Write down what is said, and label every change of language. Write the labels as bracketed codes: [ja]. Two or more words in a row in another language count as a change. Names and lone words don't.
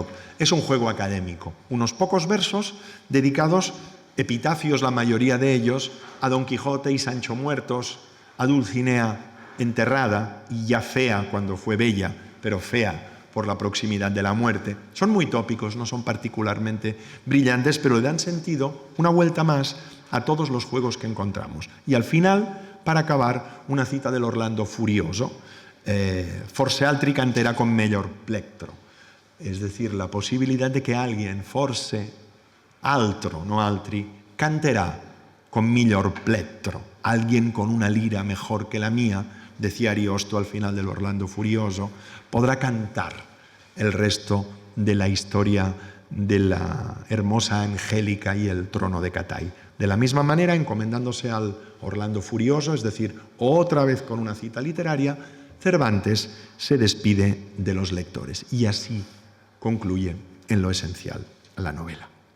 [es] Es un juego académico, unos pocos versos dedicados, epitafios la mayoría de ellos, a Don Quijote y Sancho muertos, a Dulcinea enterrada y ya fea cuando fue bella, pero fea por la proximidad de la muerte. Son muy tópicos, no son particularmente brillantes, pero le dan sentido, una vuelta más, a todos los juegos que encontramos. Y al final, para acabar, una cita del Orlando Furioso: [it] forse altri canterà con mellor plectro. [es] Es decir, la posibilidad de que alguien, [it] forse altro, no altri, canterà con miglior plectro. [es] Alguien con una lira mejor que la mía, decía Ariosto al final del Orlando Furioso, podrá cantar el resto de la historia de la hermosa Angélica y el trono de Catay. De la misma manera, encomendándose al Orlando Furioso, es decir, otra vez con una cita literaria, Cervantes se despide de los lectores y así concluye en lo esencial la novela.